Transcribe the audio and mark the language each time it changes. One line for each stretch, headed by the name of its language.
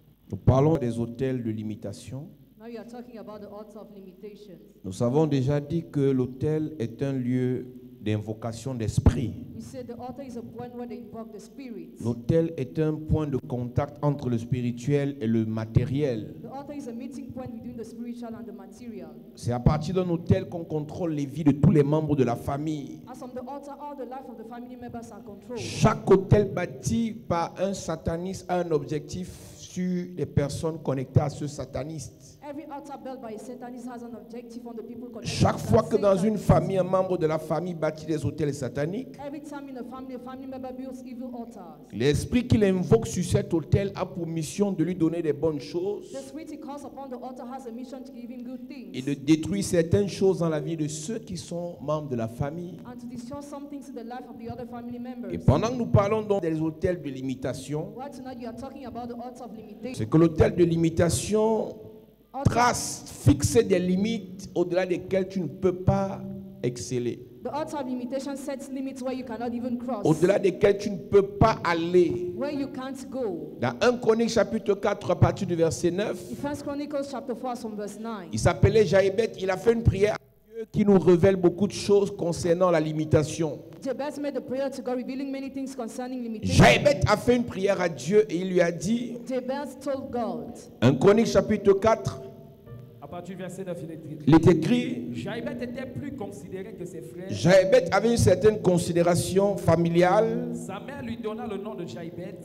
French: Nous parlons des autels de limitation.
English: Now you are talking about the altar of limitations.
French: Nous avons déjà dit que l'autel est un lieu d'invocation d'esprit.
English: We said the altar is a point where they invoke the spirits.
French: L'autel est un point de contact entre le spirituel et le matériel.
English: The altar is a meeting point between the spiritual and the material.
French: C'est à partir d'un autel qu'on contrôle les vies de tous les membres de la famille.
English: As from the altar, all the life of the family members are controlled.
French: Chaque autel bâti par un sataniste a un objectif sur les personnes connectées à ce sataniste.
English: Every altar built by a Satanist has an objective on the people connected.
French: Chaque fois que dans une
English: Satan.
French: famille, un membre de la famille bâtit des autels sataniques,
English: Every time in a family member builds evil altars.
French: l'esprit qu'il invoque sur cet autel a pour mission de lui donner des bonnes choses
English: The spirit he calls upon the altar has a mission to give him good things
French: et de détruire certaines choses dans la vie de ceux qui sont membres de la famille.
English: and to destroy some things in the life of the other family members.
French: Et pendant que nous parlons donc des autels de limitation,
English: Why tonight you are talking about the altar of limitation?
French: c'est que l'autel de limitation trace, fixe des limites au-delà desquelles tu ne peux pas exceller.
English: The altar of limitation sets limits where you cannot even cross,
French: Au-delà desquelles tu ne peux pas aller.
English: where you can't go.
French: Dans 1 Chronique chapitre 4 à partir du verset 9,
English: In 1 Chronicles chapter 4 from verse 9,
French: il s'appelait Jaébet, il a fait une prière à Dieu qui nous révèle beaucoup de choses concernant la limitation.
English: Jabez made a prayer to God, revealing many things concerning limitation.
French: Jabez a fait une prière à Dieu et il lui a dit,
English: Jabez told God,
French: 1 Chronique chapitre 4, À partir du verset 9, il est écrit, Jaïbeth était plus considéré que ses frères. Jabez avait une certaine considération familiale. Sa mère lui donna le nom de Jaïbeth